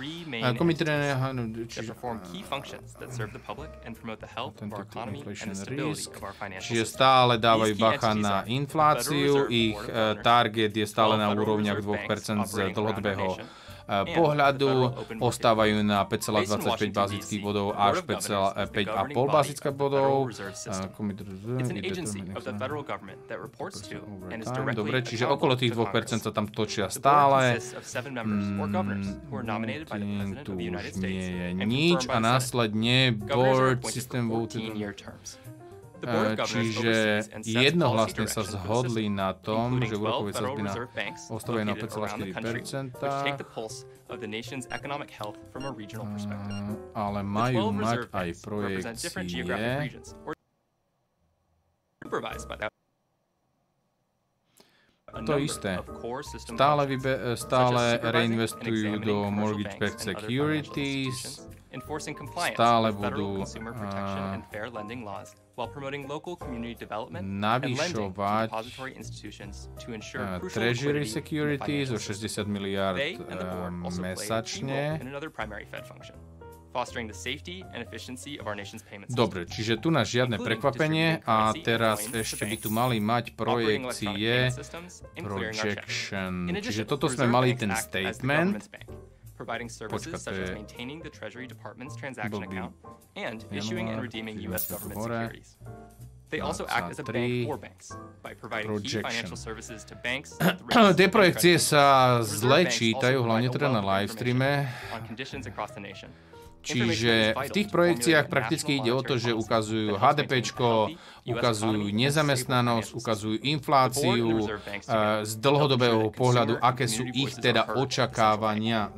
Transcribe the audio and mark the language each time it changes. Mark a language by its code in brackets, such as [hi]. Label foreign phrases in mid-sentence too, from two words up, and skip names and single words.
[sk] Čiže stále dávajú bacha na infláciu, ich target je stále na úrovniach 2% z dlhodobého pohľadu, ostávajú na 5,25 bazických bodov až 5,5 bazických bodov. Dobre, čiže okolo tých 2% sa tam točia stále. Tu už nie je nič a následne [en] board system voted. [sk] Čiže jednohlasne sa zhodli na tom, že úrokové sadzby ostávajú na 5,4%. Ale majú mať aj projekcie. to isté. Stále reinvestujú do [en] mortgage-backed securities, [sk] stále budú navyšovať [en] treasury securities [sk] o 60 miliárd mesačne. Dobre, čiže tu na žiadne prekvapenie a teraz ešte by tu mali mať projekcie projection. Čiže toto sme mali ten statement. Počkaj, to je blbý. Január, hore. [en] They also act as a bank for banks by providing key financial services to banks. [sk] Tie projekcie sa zle čítajú, hlavne teda na livestreame. Čiže v tých projekciách prakticky ide o to, že ukazujú HDPčko, ukazujú nezamestnanosť, ukazujú infláciu, z dlhodobého pohľadu, aké sú ich teda očakávania.